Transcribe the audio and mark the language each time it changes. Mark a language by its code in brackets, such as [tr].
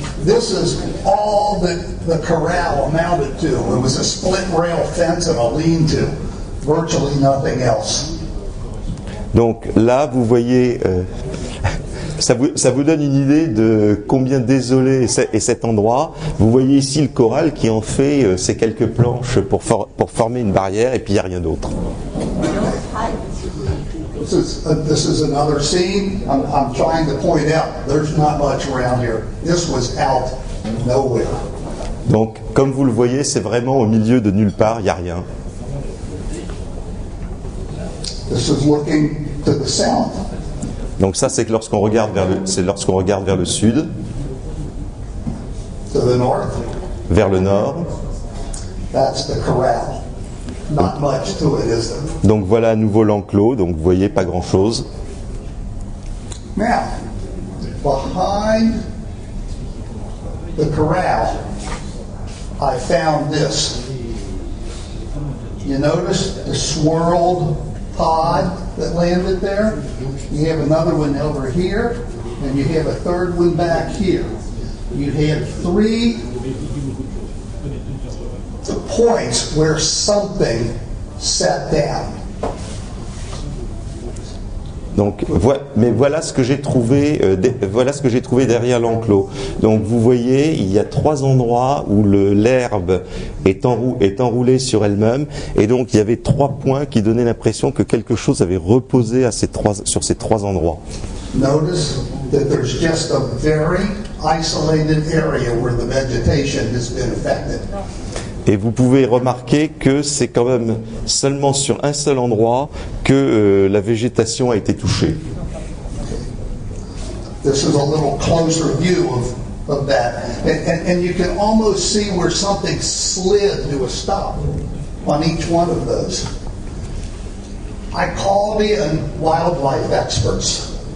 [en] This is all that the corral amounted to. It was a split rail fence and a lean-to. Virtually nothing else. [fr] Donc là, vous voyez, ça vous donne une idée de combien désolé est cet endroit. Vous voyez ici le corral qui en fait ces quelques planches pour former une barrière, et puis il n'y a rien d'autre. [en] This is another scene. I'm trying to point out there's not much around here. This was out nowhere. [fr] Donc, comme vous le voyez, c'est vraiment au milieu de nulle part, il n'y a rien. [en] This is looking to the south. [fr] Donc ça, c'est lorsqu'on regarde vers le sud. [en] To the north. [fr] Vers le nord. [en] That's the corral. Not much to it, is there? [fr] Donc voilà à nouveau l'enclos, donc vous voyez pas grand-chose. [en] Now, behind the corral, I found this. You notice the swirled pod that landed there? You have another one over here, and you have a third one back here. You have 3 points where something sat down. [fr] Donc, mais voilà ce que j'ai trouvé. Voilà ce que j'ai trouvé derrière l'enclos. Donc, vous voyez, il y a 3 endroits où l'herbe est enroulée sur elle-même, et donc il y avait 3 points qui donnaient l'impression que quelque chose avait reposé sur ces 3 endroits. [en] Notice that there's just a very isolated area where the vegetation has been affected. [fr] Et vous pouvez remarquer que c'est quand même seulement sur un seul endroit que la végétation a été touchée. [en] This is a little closer view of that. And you can almost see where something slid to a stop on each one of those. I called in wildlife experts.